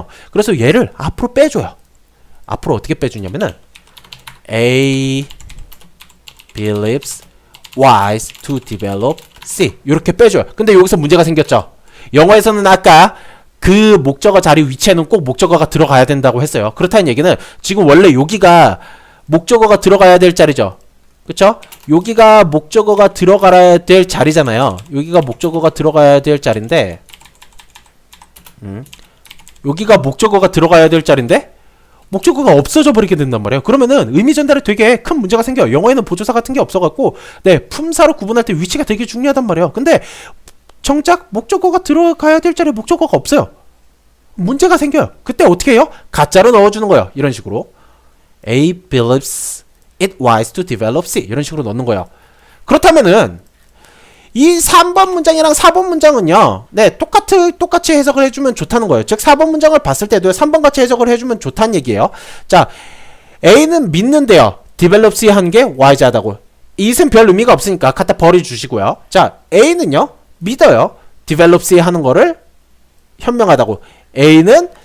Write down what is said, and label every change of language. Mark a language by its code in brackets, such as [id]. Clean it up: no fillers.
[ko] 그래서 얘를 앞으로 빼줘요. 앞으로 어떻게 빼주냐면은 [en] A believes wise to develop C [ko] 이렇게 빼줘요. 근데 여기서 문제가 생겼죠. 영어에서는 아까 그 목적어 자리 위치에는 꼭 목적어가 들어가야 된다고 했어요. 그렇다는 얘기는 지금 원래 여기가 목적어가 들어가야 될 자리죠. 그쵸? 여기가 목적어가 들어가야 될 자리잖아요. 여기가 목적어가 들어가야 될 자리인데 여기가 목적어가 들어가야 될 자리인데 목적어가 없어져 버리게 된단 말이에요. 그러면은 의미 전달에 되게 큰 문제가 생겨요. 영어에는 보조사 같은 게 없어갖고 네 품사로 구분할 때 위치가 되게 중요하단 말이에요. 근데 정작 목적어가 들어가야 될 자리에 목적어가 없어요. 문제가 생겨요. 그때 어떻게 해요? 가짜로 넣어주는 거예요. 이런 식으로 [en] A believes it wise to develop C 이런 식으로 넣는 거예요. [ko] 그렇다면은 이 3번 문장이랑 4번 문장은요 네 똑같이 해석을 해주면 좋다는 거예요. 즉 4번 문장을 봤을 때도 3번 같이 해석을 해주면 좋다는 얘기예요. 자, A는 믿는데요 [en] develop C [ko] 하는 게 wise하다고. 이것은 별 의미가 없으니까 갖다 버려주시고요. 자, A는요 믿어요 [en] develop C [ko] 하는 거를 현명하다고. A는